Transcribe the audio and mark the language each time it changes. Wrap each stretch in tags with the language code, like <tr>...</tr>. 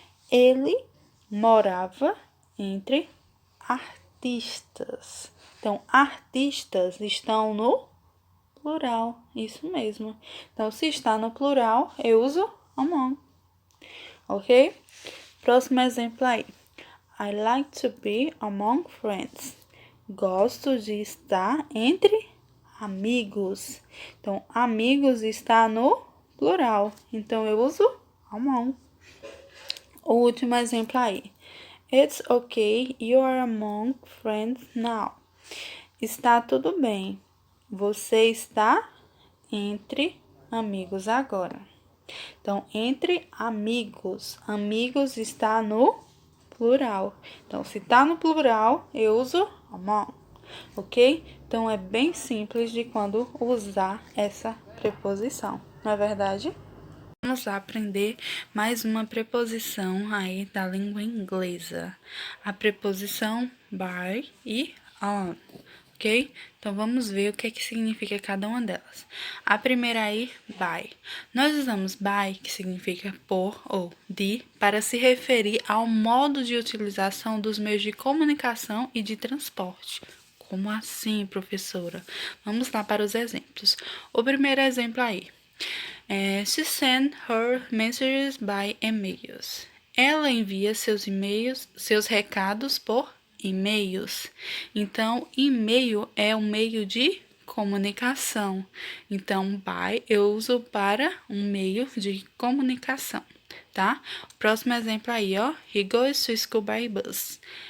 <pt>Ele morava entre artistas. Então, artistas estão no plural, isso mesmo. Então, se está no plural, eu uso among, ok? Próximo exemplo aí.</pt> <en>I like to be among friends.</en> <pt>Gosto de estar entre amigos. Então, amigos está no plural. Então, eu uso among. O último exemplo aí.</pt> <en>It's okay, you are among friends now.</en> <pt>Está tudo bem. Você está entre amigos agora. Então, entre amigos. Amigos está no plural. Então, se está no plural, eu uso among, ok? Então, é bem simples de quando usar essa preposição, não é verdade? Vamos lá aprender mais uma preposição aí da língua inglesa. A preposição by e on. ok? Então, vamos ver o que é que significa cada uma delas. A primeira aí, by. Nós usamos by, que significa por ou de, para se referir ao modo de utilização dos meios de comunicação e de transporte. Como assim, professora? Vamos lá para os exemplos. O primeiro exemplo aí.</pt> <en>She sent her messages by emails.</en> <pt>Ela envia seus e-mails, seus recados por e-mails. Então, e-mail é um meio de comunicação. Então, by eu uso para um meio de comunicação, tá? Próximo exemplo aí, ó.</pt> <en>He goes to school by bus.</en>